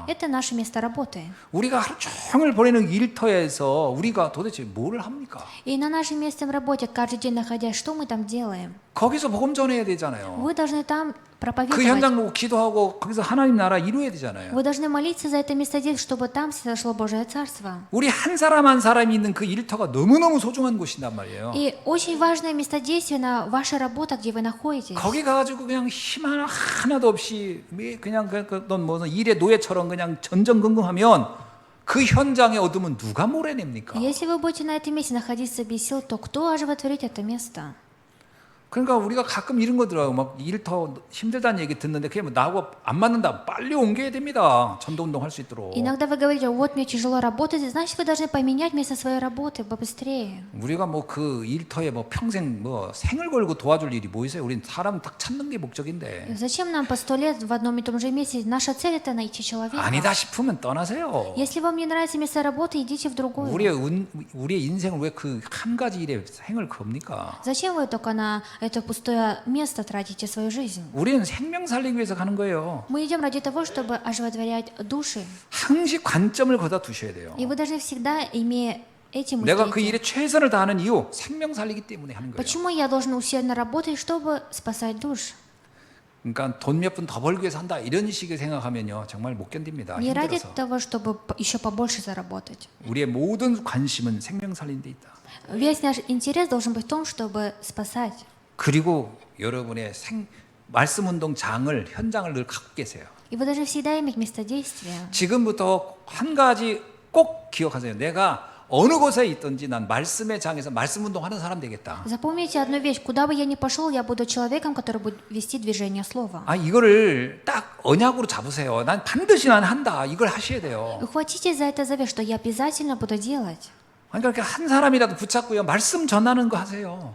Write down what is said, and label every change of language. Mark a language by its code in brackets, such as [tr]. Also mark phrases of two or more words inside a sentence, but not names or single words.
[ru] Это наше место работы. [ko] 우리가 하루 종일 보내는 일터에서 우리가 도대체 뭘 합니까? [ru] И на нашем месте в работе, каждый день находясь, что мы там делаем? [ko] 거기서 복음 전해야 되잖아요. [ru] Вы должны там [ko] 그 [ru] проповедовать. [ko] 현장 놓고 기도하고 거기서 하나님 나라 이루어야 되잖아요. [ru] Вы должны молиться за это местодействие, чтобы там произошло Божие Царство. [ko] 우리 한 사람 한 사람이 있는 그 일터가 너무너무 소중한 곳이란 말이에요. [ru] И очень важное местодействие на ваша работа, где вы находитесь. [ko] 거기 가가지고 그냥 힘 하나도 없이 그냥 어떤 뭐 일의 노예처럼 그냥 전전긍긍하면 그 현장의 어둠은 누가 몰아냅니까? [ru] Если вы будете на этом месте находиться без сил, то кто оживотворит это место? [ko] 그러니까 우리가 가끔 이런 거 들어요. 막 일터 힘들다는 얘기 듣는데 그게 뭐 나하고 안 맞는다. 빨리 옮겨야 됩니다. 전도 운동 할 수 있도록. [ru] Иногда вы говорите, вот мне тяжело работать, значит вы должны поменять место своей работы побыстрее. [ko] 우리가 뭐 그 일터에 뭐 평생 뭐 생을 걸고 도와줄 일이 뭐 있어요? 우리는 사람 딱 찾는 게 목적인데. [ru] Зачем нам по 100 лет в одном и том же месте? Наша цель это найти человека. [ko] 아니다 싶으면 떠나세요. [ru] Если вам не нравится место работы, идите в другое. [ko] 우리의 인생을 왜 그 한 가지 일에 생을 겁니까? [ru] Зачем вы только на это пустое место тратите свою жизнь? [ko] 우리는 생명 살리기 위해서 가는 거예요. [ru] Мы идем ради того, чтобы оживотворять души. [ko] 항시 관점을 거다 두셔야 돼요. [ru] И вы должны всегда, имея эти [ko] 내가 그 [ru] мысли, [ko] 일에 최선을 다하는 이유 생명 살리기 때문에 하는 거예요. [ru] почему я должен усердно работать, чтобы спасать душ? [ko] 그러니까 돈 몇 푼 더 벌기 위해서 한다 이런 식의 생각하면요 정말 못 견딥니다. [ru] Не ради [ko] 힘들어서. [ru] того, чтобы еще побольше заработать. [ko] 우리의 모든 관심은 생명 살리는 데 있다. [ru] Весь наш интерес должен быть в том, чтобы спасать. [ko] 그리고 여러분의 말씀 운동 장을 현장을 늘 갖고 계세요. [ru] И вы должны всегда иметь место действия. [ko] 지금부터 한 가지 꼭 기억하세요. 내가 어느 곳에 있든지 난 말씀의 장에서 말씀 운동하는 사람 되겠다. [ru] Запомните одну вещь. Куда бы я ни пошел, я буду человеком, который будет вести движение слова. [ko] 아, 이거를 딱 언약으로 잡으세요. 난 반드시 난 한다. 이걸 하셔야 돼요. [ru] Ухватите за это завет, что я обязательно буду делать. [ko] 그러니까 이렇게 한 사람이라도 붙잡고요. 말씀 전하는 거 하세요.